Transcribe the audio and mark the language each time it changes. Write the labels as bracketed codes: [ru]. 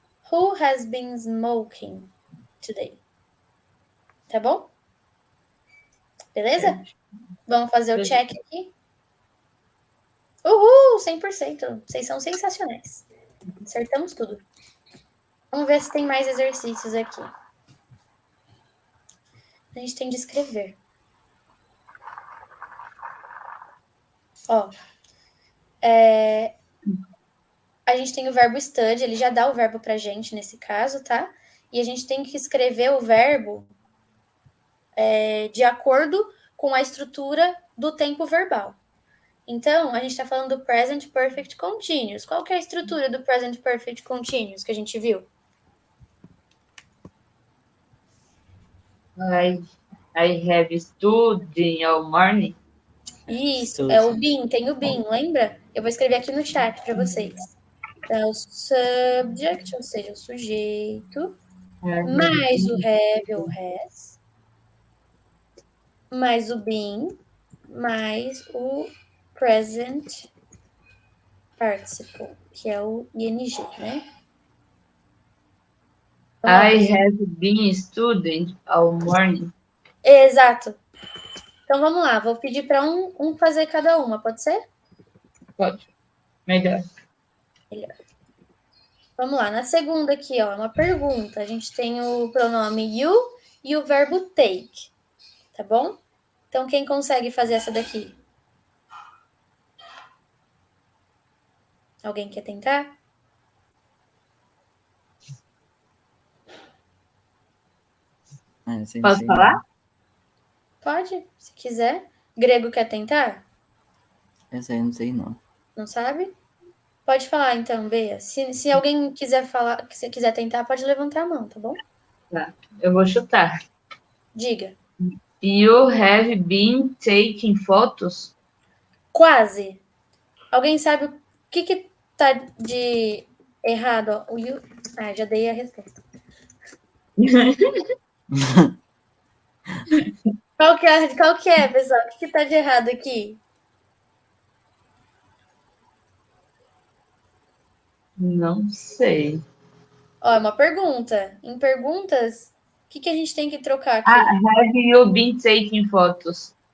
[en] Who has been smoking today? [pt] Tá bom? Beleza? Vamos fazer o check aqui? Uhul, 100%. Vocês são sensacionais. Acertamos tudo. Vamos ver se tem mais exercícios aqui. A gente tem de escrever. Ó. A gente tem o verbo study, ele já dá o verbo pra gente nesse caso, tá? E a gente tem que escrever o verbo de acordo com a estrutura do tempo verbal. Então, a gente está falando do Present Perfect Continuous. Qual que é a estrutura do Present Perfect Continuous que a gente viu? [en] I have studied all morning. [pt] Isso, é o been, tem o been, lembra? Eu vou escrever aqui no chat para vocês. Então, é o subject, ou seja, o sujeito, mais o have ou has, mais o been, mais o present participle, que é o ing, né? [en] I have been studying all morning. [pt] Exato. Então vamos lá, vou pedir para um fazer cada uma, pode ser? Pode. Melhor. Vamos lá, na segunda aqui, ó, uma pergunta. A gente tem o pronome you e o verbo take, tá bom? Então quem consegue fazer essa daqui? Alguém quer tentar? Posso falar? Pode, se quiser. Grego quer tentar? Essa aí eu não sei não. Não sabe? Pode falar então, Bea. Se alguém quiser falar, se quiser tentar, pode levantar a mão, tá bom? Tá. Eu vou chutar. Diga. [en] You have been taking photos? [pt] Quase. Alguém sabe o que tá de errado? Ó? O you... já dei a resposta. Qual que é, pessoal? O que tá de errado aqui? Não sei. Ó, é uma pergunta. Em perguntas, o que a gente tem que trocar aqui? [en] Have you been taking photos?